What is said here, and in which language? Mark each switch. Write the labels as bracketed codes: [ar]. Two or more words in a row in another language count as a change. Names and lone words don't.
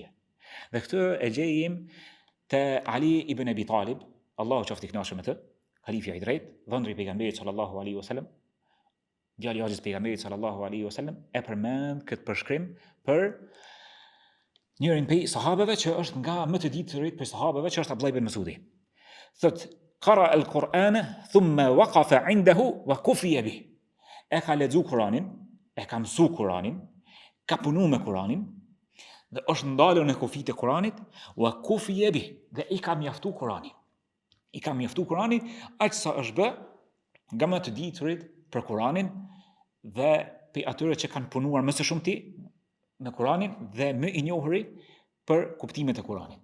[sq] Dhe këtë e gjejmë te Ali ibn Abi Talib, Allahu qoftë i kënaqur me të, halifja i drejtë, dhëndri i pejgamberit [ar] صلى الله عليه وسلم, [sq] djali i Hazrat pejgamberit [ar] صلى الله عليه وسلم, [sq] e përmend këtë përshkrim për njërin prej sahabeve që është nga më të diturit për sahabeve, që është Abdullah ibn Mas'udi. Thot: [ar] "قرأ القرآن ثم وقف عنده وكفي به." [sq] E ka lexuar Kur'anin, e ka mësuar Kur'anin, ka punuar me Kur'anin dhe është ndalur në kufit e Kur'anit, [ar] وكفي به, [sq] dhe i ka mjaftuar Kur'ani. I ka mjaftuar Kur'ani aq sa është bë nga më të diturit për Kur'anin dhe për atyre që kanë punuar më së shumti me Kur'anin dhe më i njohuri për kuptimet e Kur'anit.